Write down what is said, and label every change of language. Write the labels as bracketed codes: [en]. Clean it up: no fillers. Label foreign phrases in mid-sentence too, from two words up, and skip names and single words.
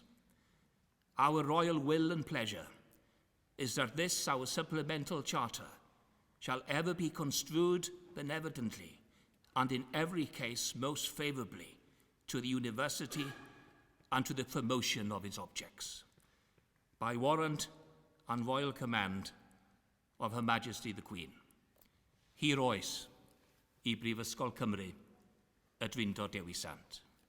[en] Our royal will and pleasure is that this, our supplemental charter, shall ever be construed benevolently and in every case most favorably to the university and to the promotion of its objects. By warrant and royal command of Her Majesty the Queen. [cy] Hir oes I Brifysgol Cymru, Adrindod Dewi Sant.